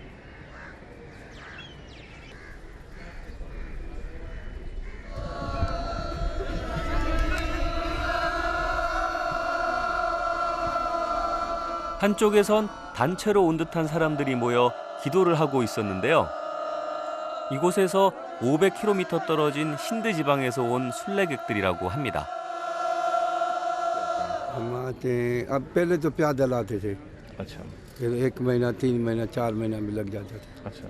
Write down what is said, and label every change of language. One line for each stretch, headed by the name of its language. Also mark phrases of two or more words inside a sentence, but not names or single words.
Korean: 한쪽에선 단체로 온 듯한 사람들이 모여 기도를 하고 있었는데요. 이곳에서 500km 떨어진 힌드 지방에서 온 순례객들이라고 합니다.
Urdu: ہم آتے ہیں اب پہلے تو پیدل آتے تھے अच्छा پھر 1 مہینہ 3 مہینہ 4 مہینہ بھی لگ جاتا تھا अच्छा